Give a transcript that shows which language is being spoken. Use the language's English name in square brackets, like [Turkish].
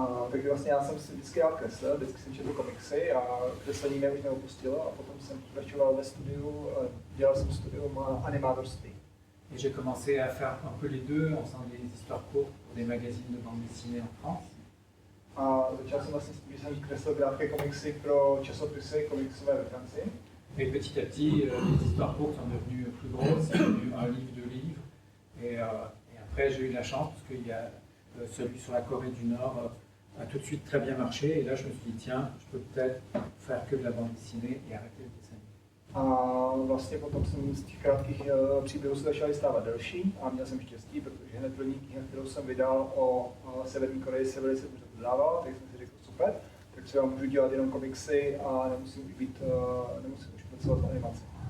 [Czech] Takže vlastně já jsem si vždycky rád kreslil, vždycky jsem četl komiksy a kreslení mě už neopustilo a potom jsem pokračoval ve studiu, dělal jsem studium animátorství. [French] Et j'ai commencé à faire un peu les deux en faisant des histoires courtes pour des magazines de bande dessinée en France. [Czech] A začal jsem vlastně s tím, že jsem kreslil krátké komiksy pro časopisy komiksové ve Francii. [French] Et petit à petit, les histoires courtes sont devenues plus grosses, c'est devenu un livre, 2 livres. Et après, j'ai eu de la chance parce qu'il y a celui sur la Corée du Nord a tout de suite très bien marché. Et là, je me suis dit, tiens, je peux peut-être faire que de la bande dessinée et arrêter le dessin. [Czech] A vlastně potom jsem z těch krátkých příběhů se začaly stávat delší a měl jsem štěstí, protože hned první kniha, kterou jsem vydal o Severní Koreji, se velice dobře prodávala, takže jsem si řekl super, tak třeba můžu dělat jenom komiksy a nemusím už pracovat v animaci.